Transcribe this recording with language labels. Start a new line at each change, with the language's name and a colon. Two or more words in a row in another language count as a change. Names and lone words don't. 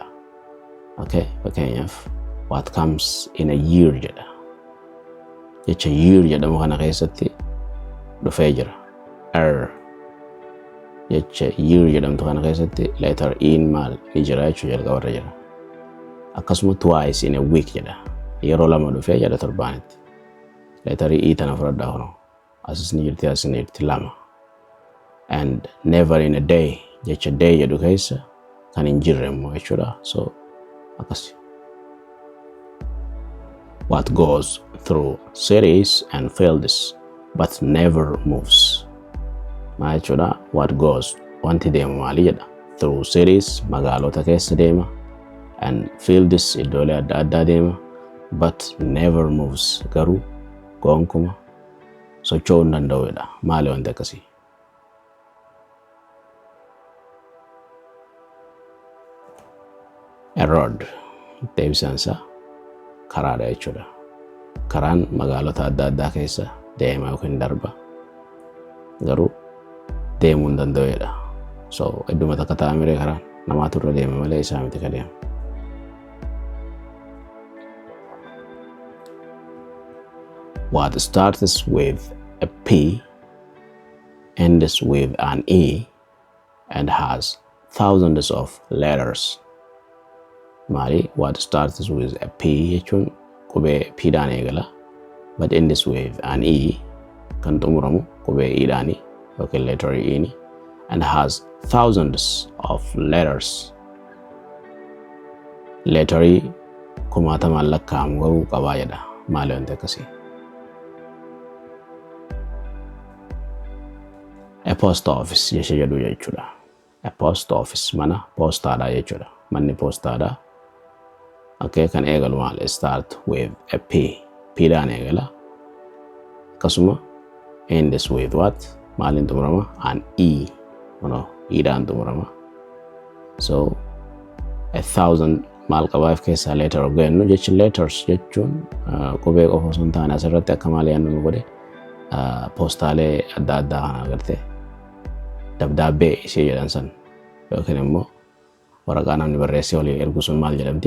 English: Okay, fakkeenyaaf what comes in a year jedha.
Oromo: Jecha year jedhamu kana keessatti dhufee jira. Jecha year jedhamtu kana keessatti letter E maal ni jira jechuu jalqabarra jira.
English: Akkasuma twice in a week jedha.
Oromo: Yeroo lama dhufee jedha torbaanitti. Letter E tana fudhadhaa kunoo. Asis ni jirti lama.
English: And never in a day
Oromo: jecha day jedhu keessa kan hin jirre immoo jechuudha. So akkasi.
English: What goes through cities and fields but never moves.
Oromo: Maal jechuudha?
English: What goes
Oromo: wanti deemu maali jedha.
English: Through cities
Oromo: magaalota keessa deema.
English: And fields
Oromo: iddoolee adda addaa deema.
English: But never moves.
Oromo: Garuu gonkumaa socho'uu hin danda'udha. Maali wanti akkasii?
English: A road
Oromo: deebisaan isaa karaadha jechuudha. Karaan magaalota adda addaa keessa deema yookiin darba. Garuu deemuu hin danda'udha. So idduma takka taa'amee karaan namaatu irra deema malee isaa miti ka deema.
English: What starts with a P, ends with an E, and has thousands of letters.
Oromo: Maali,
English: what starts with a P
Oromo: jechuun qubee P dhaan eegala,
English: but ends with an E
Oromo: kan xumuramu qubee E dhaani yookiin
English: letter E ni, and has thousands of letters.
Oromo: Letter E kumaatamaan lakkaa'amu garuu qabaa jedha. Maali wanti akkasii?
English: A post office
Oromo: jecha jedhu jechuudha.
English: A post office
Oromo: mana poostaadha jechuudha. Manni poostaadha. Okay, kan eegalu maal?
English: Start with a P.
Oromo: P dhaan eegala. Akkasuma
English: ends with what?
Oromo: Maaliin xumurama?
English: An E.
Oromo: E dhaan xumurama. So 1,000 maal qabaaf keessaa letter ogennu jechi letters jechuun qubee qofa osoo hin taane asirratti akka maal yaannu nu godhe poostaalee adda addaa kana agartee dabdaabbee ishee jedhan san yookiin immoo waraqaa namni barreessee olii ergu sun maal jedhamti?